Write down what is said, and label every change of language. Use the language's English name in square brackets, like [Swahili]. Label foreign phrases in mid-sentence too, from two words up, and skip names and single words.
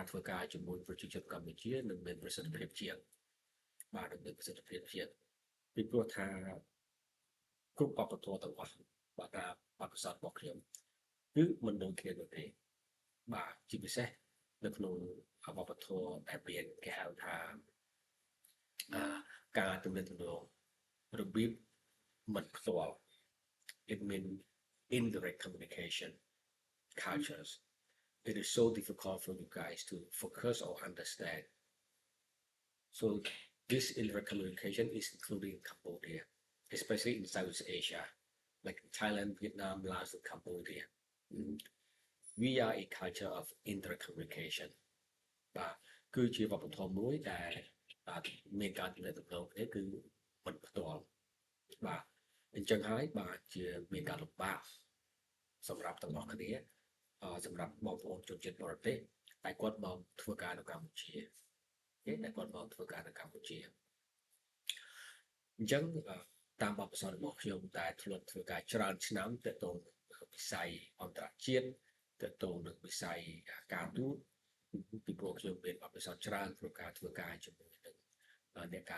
[Khmer] ធ្វើការជាមួយប្រជាជនកម្ពុជានឹងមានប្រសិទ្ធភាពជាងបាទនឹងមានប្រសិទ្ធភាពជាងពីព្រោះថាគ្រប់វប្បធម៌ទាំងអស់បាទតាមបទពិសោធន៍របស់ខ្ញុំគឺមិនដូចគ្នានោះទេបាទជាពិសេសនៅក្នុងវប្បធម៌ដែលមានគេហៅថាការទំនាក់ទំនងរបៀបមិនផ្ទាល់ [English] it means indirect communication cultures it is so difficult for you guys to focus or understand so this indirect communication is including Cambodia especially in Southeast Asia like Thailand Vietnam Laos and Cambodia we are a culture of indirect communication [Khmer] បាទគឺជាវប្បធម៌មួយដែលមានការទំនាក់ទំនងគ្នាគឺមិនផ្ទាល់បាទអញ្ចឹងហើយបាទជាមានការលំបាកសម្រាប់ទាំងអស់គ្នាសម្រាប់ បងប្អូនជនជាតិបរទេសតែគាត់មកធ្វើការនៅកម្ពុជាគេតែគាត់មកធ្វើការនៅកម្ពុជាអញ្ចឹងតាមបទពិសោធន៍របស់ខ្ញុំដែលធ្លាប់ធ្វើការច្រើនឆ្នាំទាក់ទងវិស័យអន្តរជាតិទៅតនឹងវិស័យការទូតពីព្រោះខ្ញុំមានបទពិសោធន៍ច្រើនក្នុងការធ្វើការជាមួយនឹងអ្នកការ